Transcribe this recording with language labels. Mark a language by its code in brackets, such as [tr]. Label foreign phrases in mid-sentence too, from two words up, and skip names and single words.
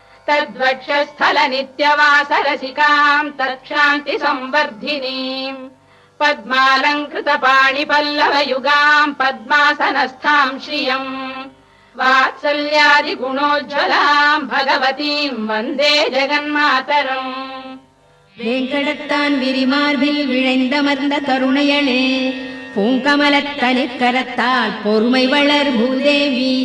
[sa] तद्वक्षस्थलनित्यवासरसिकाम् तत्क्षान्तिसंवर्धिनीम् पद्मालङ्कृतपाणिपल्लवयुगाम् पद्मासनस्थाम् श्रियम् वात्सल्यादिगुणोज्ज्वलाम् भगवतीम् वन्दे जगन्मातरम् [ta] வேங்கடத்தான் விரிமார்பில் விழைந்தமர்ந்த கருணையளே பூங்கமலத்தனிக்கரத்தால் பொறுமை வளர் பூதேவி